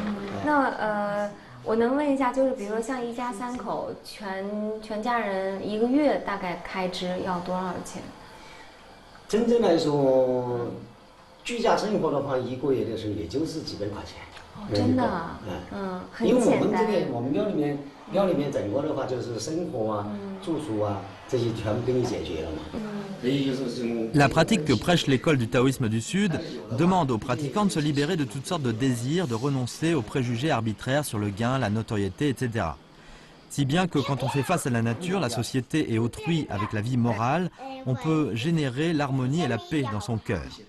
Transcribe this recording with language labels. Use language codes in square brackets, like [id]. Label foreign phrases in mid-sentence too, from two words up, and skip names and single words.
[zh] 那我能问一下，就是比如说像一家3口，全家人1个月大概开支要多少钱？真正来说，居家生活的话，1个月的时候也就是几百块钱。真的，很简单。因为我们这个我们庙里面整个的话就是生活啊、住宿啊这些全部给你解决了嘛。 [fr] La pratique que prêche l'école du taoïsme du Sud demande aux pratiquants de se libérer de toutes sortes de désirs, de renoncer aux préjugés arbitraires sur le gain, la notoriété, etc. Si bien que quand on fait face à la nature, la société et autrui avec la vie morale, on peut générer l'harmonie et la paix dans son cœur.